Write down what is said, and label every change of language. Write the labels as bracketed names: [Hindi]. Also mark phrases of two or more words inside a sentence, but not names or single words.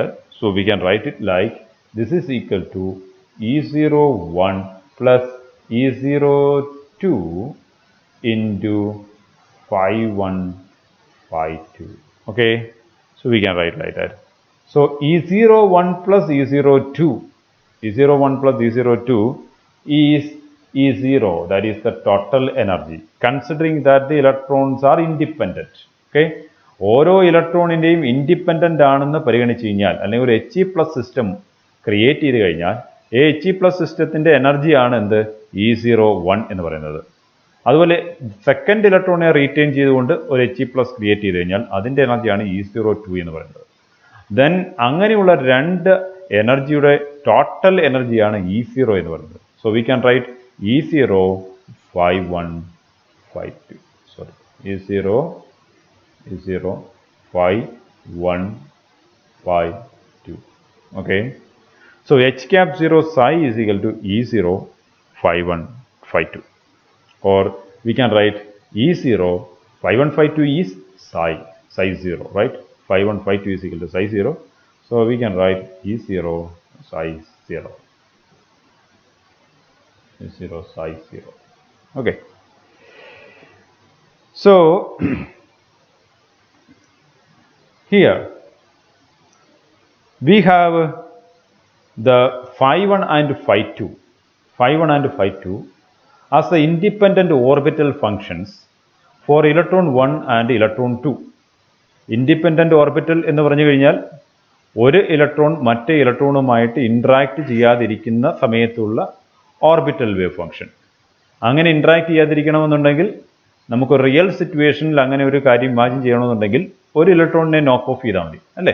[English] So we can write it like this is equal to E0 1 plus E0 2 into phi 1 phi 2. Okay, so we can write like that. So E0 1 plus E0 2, E0 1 plus E0 2 is E0, that is the total energy, considering that the electrons are independent. [Malayalam] Okay, ഓരോ ഇലക്ട്രോണിൻ്റെയും ഇൻഡിപെൻഡൻ്റ് ആണെന്ന് പരിഗണിച്ച് കഴിഞ്ഞാൽ അല്ലെങ്കിൽ ഒരു He+ [English] system create [Malayalam] ചെയ്ത് കഴിഞ്ഞാൽ He+ സിസ്റ്റത്തിൻ്റെ എനർജിയാണ് എന്ത് E0 1 എന്ന് പറയുന്നത്. അതുപോലെ സെക്കൻഡ് ഇലക്ട്രോണിനെ റീറ്റെയിൻ ചെയ്തുകൊണ്ട് ഒരു He+ ക്രിയേറ്റ് ചെയ്ത് കഴിഞ്ഞാൽ അതിൻ്റെ എനർജിയാണ് E0 2 എന്ന് പറയുന്നത്. ദെൻ അങ്ങനെയുള്ള രണ്ട് എനർജിയുടെ ടോട്ടൽ എനർജിയാണ് E0 എന്ന് പറയുന്നത്. [English] So we can write E0 phi 1 phi 2. Sorry, E0 phi 1 phi 2. Okay. So H cap 0 psi is equal to E0 phi 1 phi 2. Or we can write E0 phi 1 phi 2 is psi 0, right? Phi 1 phi 2 is equal to psi 0. So we can write E0 psi 0. E0 psi 0. Okay. So here we have the phi 1 and phi 2. Phi 1 and phi 2 as the independent orbital functions for electron 1 and electron 2. Independent orbital [Malayalam] എന്ന് പറഞ്ഞു കഴിഞ്ഞാൽ ഒരു ഇലക്ട്രോൺ മറ്റേ ഇലക്ട്രോണുമായിട്ട് ഇൻട്രാക്ട് ചെയ്യാതിരിക്കുന്ന സമയത്തുള്ള [English] orbital wave function. [Malayalam] അങ്ങനെ ഇൻട്രാക്ട് ചെയ്യാതിരിക്കണമെന്നുണ്ടെങ്കിൽ നമുക്ക് റിയൽ സിറ്റുവേഷനിൽ അങ്ങനെ ഒരു കാര്യം ഇമാജിൻ ചെയ്യണമെന്നുണ്ടെങ്കിൽ ഒരു ഇലക്ട്രോണിനെ [English] knock off [Malayalam] ചെയ്താൽ മതി, അല്ലേ?